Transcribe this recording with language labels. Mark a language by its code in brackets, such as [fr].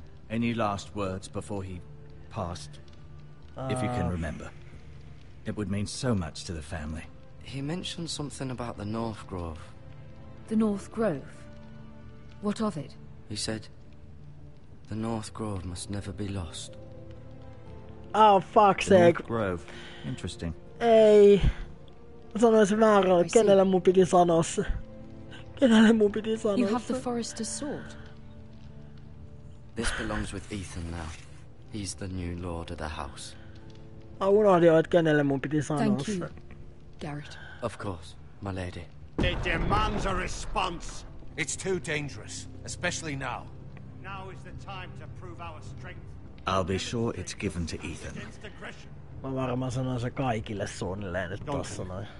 [en] Any last words before he passed? If you can remember. It would mean so much to the family. He mentioned something about the North Grove. The North Grove? What of it? He said, the North Grove must never be lost. Oh, fuck's sake. North Grove. Interesting. [fi] Ei. Sanoisin väärin, kenelle mun piti sanoa se. Kenelle mun piti sanoa se. [en] You have the Forrester's sword. This belongs with Ethan now. He's the new lord of the house. [fi] Mä unohdin jo, että kenelle mun piti sanoa [en] Thank [fi] se. [en] you, Garrett. Of course, my lady. It demands a response. It's too dangerous, especially now. Now is the time to prove our strength. I'll be sure it's given to Ethan. Against aggression. [fi] Mä varmaan sanoin se kaikille suunnilleen nyt tossa noin.